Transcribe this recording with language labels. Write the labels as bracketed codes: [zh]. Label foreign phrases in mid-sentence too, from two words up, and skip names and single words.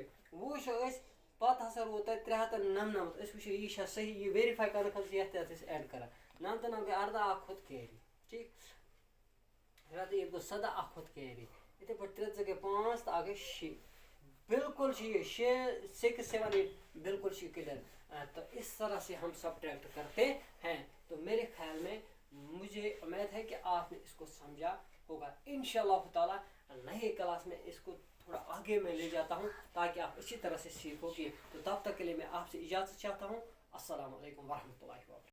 [ks] وۄنۍ وٕچھو أسۍ پتہٕ ہسا روٗد تَتہِ 399 أسۍ وٕچھو یہِ چھا صحیح یہِ ویرِفاے کرنہٕ خٲطرٕ چھِ یتھ أسۍ ایڈ کران 9 تہٕ 9 گٔے 14 اکھ کھوٚت کیری ٹھیک ییٚتہِ گوٚو 17 اکھ کھوٚت کیری یِتھے پٲٹھۍ 3 2 گٔے 5 تہٕ اکھ گٔے 6 بالکل چھ یہ 6 7 8 بالکل چھ کلیئر. [ur] تو اس طرح سے ہم سبٹریکٹ کرتے ہیں. تو میرے خیال میں مجھے امید ہے کہ آپ نے اس کو سمجھا ہوگا. [ar] انشاءاللہ تعالی [ur] نئے کلاس میں اس کو تھوڑا آگے میں لے جاتا ہوں تاکہ آپ اچھی طرح سے سیکھو گے. تو تب تک کے لیے میں آپ سے اجازت چاہتا ہوں. [ar] السلام علیکم ورحمۃ اللہ وبرکاتہ.